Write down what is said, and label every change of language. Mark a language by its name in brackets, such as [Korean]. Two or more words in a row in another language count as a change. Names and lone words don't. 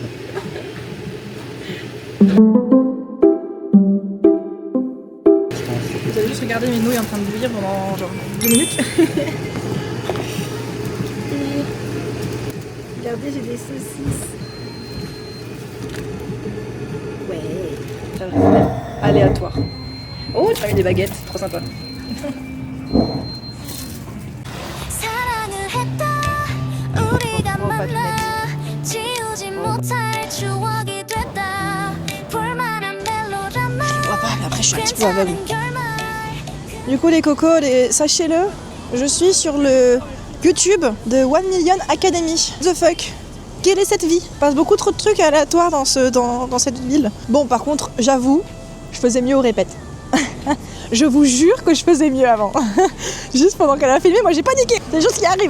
[French] Vous avez juste regardé mes nouilles en train de bouillir pendant genre 2 minutes. Et regardez, j'ai des saucisses. Ouais, ça va faire aléatoire. Oh, tu as eu des baguettes, trop sympa. [Korean] 사랑을 했다 우리가 만나 지우지 못할 추억이 됐다 볼만한 멜로드라마 [French] Mais après, je suis un petit peu aveugle. [Korean] 괜찮은 결말 [French] Du coup, les cocos, sachez-le, je suis sur le YouTube de 1 Million Academy. [English] The fuck? [French] Quelle est cette vie? Il passe beaucoup trop de trucs aléatoires dans cette ville. Bon, par contre, j'avoue, je faisais mieux aux répètes. Je vous jure que je faisais mieux avant. Juste pendant qu'elle a filmé, moi j'ai paniqué. C'est des choses qui arrivent.